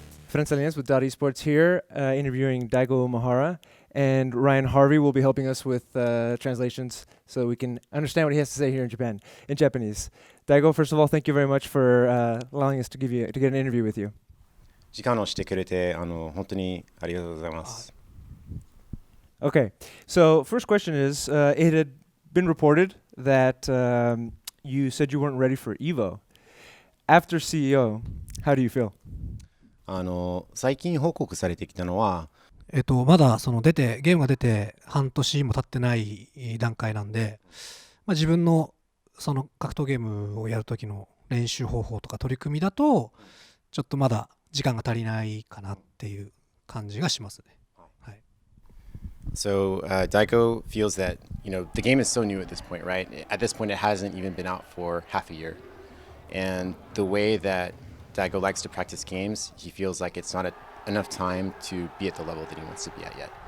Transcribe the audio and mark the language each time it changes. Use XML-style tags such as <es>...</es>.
<en>Kevin Salinas with Dot Esports here, interviewing Daigo Umehara, and Ryan Harvey will be helping us with translations so we can understand what he has to say here in Japanese. Daigo, first of all, thank you very much for allowing us to get an interview with you.</en> <ja>時間をしてくれて本当にありがとうございます。</ja> <en>Okay, so first question is, it had been reported that you said you weren't ready for EVO. After CEO, how do you feel?</en> <ja>最近報告されてきたのは、まだゲームが出て半年も経ってない段階なんで、自分のその格闘ゲームをやる時の練習方法とか取り組みだとちょっとまだ時間が足りないかなっていう感じがしますね。はい。</ja> <en>So Daigo feels that the game is so new at this point, right? At this point, it hasn't even been out for half a year, and the way that Daigo likes to practice games, he feels like it's not enough time to be at the level that he wants to be at yet.</en>